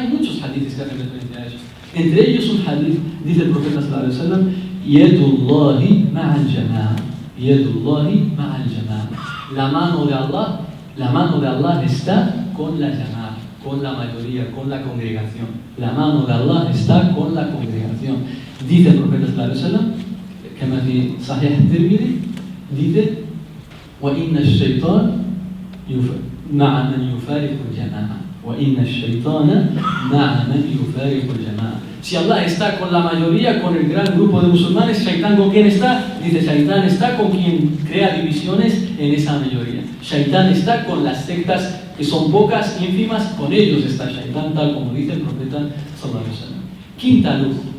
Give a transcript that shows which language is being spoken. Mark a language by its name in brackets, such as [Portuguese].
[Spanish] Hay muchos hadiths que hacen referencia a eso. Entre ellos un hadith, dice el profeta sallallahu alaihi wasallam: [Arabic] yadullahi ma'al jama'a. Yadullahi ma'al jama'a. [Spanish] La mano de Allah está con la llamada, con la mayoría, con la congregación. La mano de Allah está con la congregación. Dice el profeta [Arabic] sallallahu alaihi wasallam, كما في صحيح الترمذي, [Spanish] dice: [Arabic] وإن الشيطان مع من يفارق الجماعة. وإن الشيطان مع من يفارق الجماعة. [Spanish] Si Allah está con la mayoría, con el gran grupo de musulmanes, Shaitán ¿con quién está? Dice: Shaitán está con quien crea divisiones en esa mayoría. Shaitán está con las sectas que son pocas, ínfimas, con ellos está Shaitán, tal como dice el profeta sallallahu alaihi wasallam.